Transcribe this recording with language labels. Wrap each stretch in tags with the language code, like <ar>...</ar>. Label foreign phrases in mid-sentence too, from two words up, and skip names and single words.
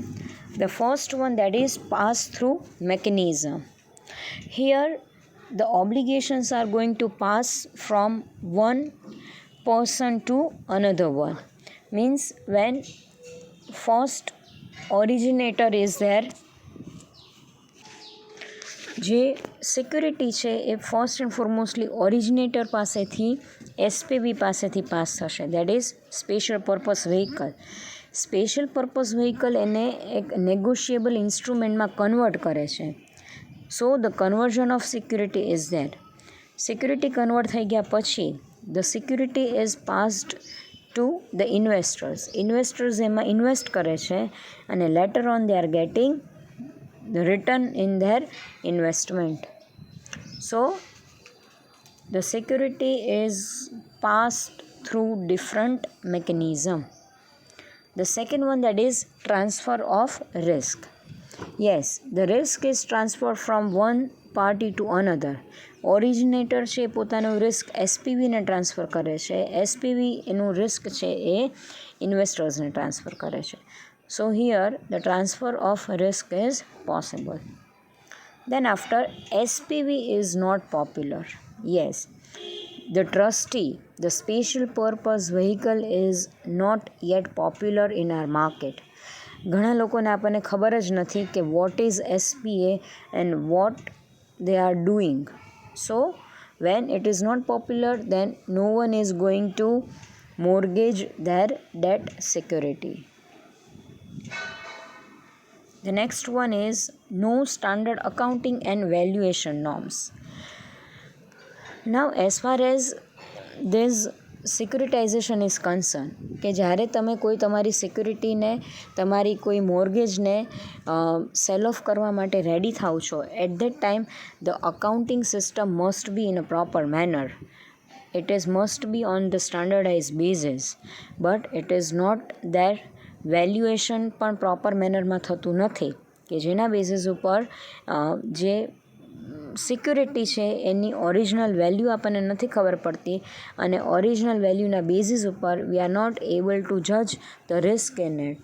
<en>The first one, that is pass-through mechanism. Here the obligations are going to pass from one person to another one. Means when first originator is there,</en> <gu>જે સિક્યુરિટી છે એ</gu> <en>first and foremostly originator</en> <gu>પાસેથી એસપીવી પાસેથી પાસ થશે.</gu> <en>that is special purpose vehicle. special purpose vehicle</en> <gu>એને એક</gu> <en>negotiable instrumentમાં</en> <gu>કન્વર્ટ કરે છે.</gu> <en>so the conversion of security is that.</en> <gu>સિક્યુરિટી કન્વર્ટ થઈ ગયા પછી</gu> <en>the security is passed to the investors.</en> <gu>ઇન્વેસ્ટર્સ એમાં ઇન્વેસ્ટ કરે છે અને</gu> <en>later on they are getting the return in their investment. So the security is passed through different mechanism. The second one, that is transfer of risk. Yes, the risk is transferred from one party to another.</en> <gu>ઓરિજિનેટર છે પોતાનું રિસ્ક એસપીવીને ટ્રાન્સફર કરે છે, એસપીવી એનું રિસ્ક છે એ ઇન્વેસ્ટર્સને ટ્રાન્સફર કરે છે.</gu> <en>So here the transfer of risk is possible. Then after, SPV is not popular. Yes, the trustee, the special purpose vehicle is not yet popular in our market.</en> <gu>ઘણા લોકોને આપણને ખબર જ નથી કે</gu> <en>what is SPA and what they are doing. So when it is not popular, then no one is going to mortgage their debt security. The next one is no standard accounting and valuation norms. Now as far as this securitization is concerned,</en> <gu>કે જ્યારે તમે કોઈ તમારી સિક્યુરિટીને, તમારી કોઈ મોર્ગેજને</gu> <en>sell off</en> <gu>કરવા માટે રેડી થાવ છો,</gu> <en>at that time the accounting system must be in a proper manner. It is must be on the standardized basis, but it is not there.</en> <gu>વેલ્યુએશન પણ</gu> <en>proper mannerમાં</en> <gu>થતું નથી, કે જેના બેઝિસ ઉપર જે સિક્યુરિટી છે એની</gu> <en>original value</en> <gu>આપણને નથી ખબર પડતી, અને</gu> <en>original valueના</en> <gu>બેઝિસ ઉપર</gu> <en>we are not able to judge the risk in it.</en>